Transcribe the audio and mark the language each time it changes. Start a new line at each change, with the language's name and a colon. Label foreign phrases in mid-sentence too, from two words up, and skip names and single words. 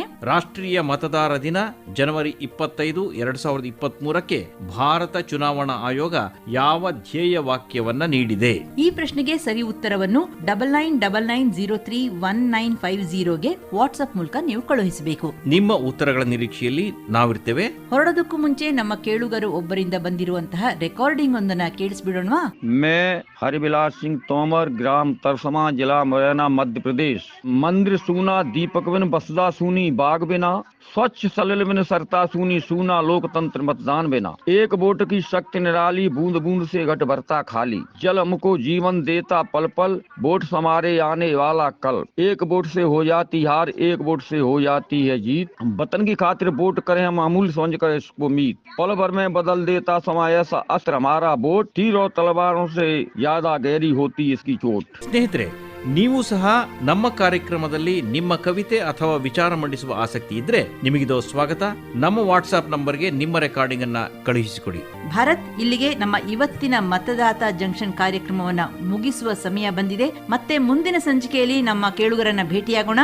Kannada: ರಾಷ್ಟ್ರೀಯ ಮತದಾರ ದಿನ ಜನವರಿ 25, 2023ಕ್ಕೆ ಭಾರತ ಚುನಾವಣಾ ಆಯೋಗ ಯಾವ ಧ್ಯೇಯ ವಾಕ್ಯವನ್ನ ನೀಡಿದೆ? ಈ ಪ್ರಶ್ನೆಗೆ ಸರಿ ಉತ್ತರವನ್ನು 9999031950ಗೆ ವಾಟ್ಸ್ಆಪ್ ಮೂಲಕ ನೀವು ಕಳುಹಿಸಬೇಕು. ನಿಮ್ಮ ಉತ್ತರಗಳ ನಿರೀಕ್ಷೆಯಲ್ಲಿ ನಾವಿರ್ತೇವೆ. ಹೊರಡೋದಕ್ಕೂ ಮುಂಚೆ ನಮ್ಮ ಕೇಳುಗರು ಒಬ್ಬರಿಂದ ಬಂದಿರುವಂತಹ ರೆಕಾರ್ಡಿಂಗ್ ಒಂದನ್ನ ಕೇಳಿಸ್ಬಿಡೋಣವಾ?
Hindi: मैं हरिबिलास सिंह तोमर, ग्राम तरसमा, जिला मुरैना, मध्य प्रदेश। मंदिर सूना, दीपक बिन बसदा सूनी, बाग बिना स्वच्छ सलिल बिन सरता सूनी, सूना लोकतंत्र मतदान बिना। एक वोट की शक्ति निराली, बूंद बूंद से घट भरता खाली। जल हमको जीवन देता पल पल, वोट समारे आने वाला कल। एक वोट से हो जाती हार, एक वोट से हो जाती है जीत। वतन की खातिर वोट करें हम अमूल्य समझ कर इसको मीत। पल भर में बदल देता समय ऐसा अस्त्र हमारा वोट, तीर और तलवारों से ज्यादा गहरी होती इसकी चोट।
Kannada: ಸ್ನೇಹಿತರೆ, ನೀವು ಸಹ ನಮ್ಮ ಕಾರ್ಯಕ್ರಮದಲ್ಲಿ ನಿಮ್ಮ ಕವಿತೆ ಅಥವಾ ವಿಚಾರ ಮಂಡಿಸುವ ಆಸಕ್ತಿ ಇದ್ರೆ ನಿಮಗಿದು ಸ್ವಾಗತ. ನಮ್ಮ ವಾಟ್ಸ್ಆಪ್ ನಂಬರ್ಗೆ ನಿಮ್ಮ ರೆಕಾರ್ಡಿಂಗ್ ಅನ್ನ ಕಳುಹಿಸಿಕೊಡಿ. ಭಾರತ್, ಇಲ್ಲಿಗೆ ನಮ್ಮ ಇವತ್ತಿನ ಮತದಾತ ಜಂಕ್ಷನ್ ಕಾರ್ಯಕ್ರಮವನ್ನ ಮುಗಿಸುವ ಸಮಯ ಬಂದಿದೆ. ಮತ್ತೆ ಮುಂದಿನ ಸಂಚಿಕೆಯಲ್ಲಿ ನಮ್ಮ ಕೇಳುಗರನ್ನ ಭೇಟಿಯಾಗೋಣ.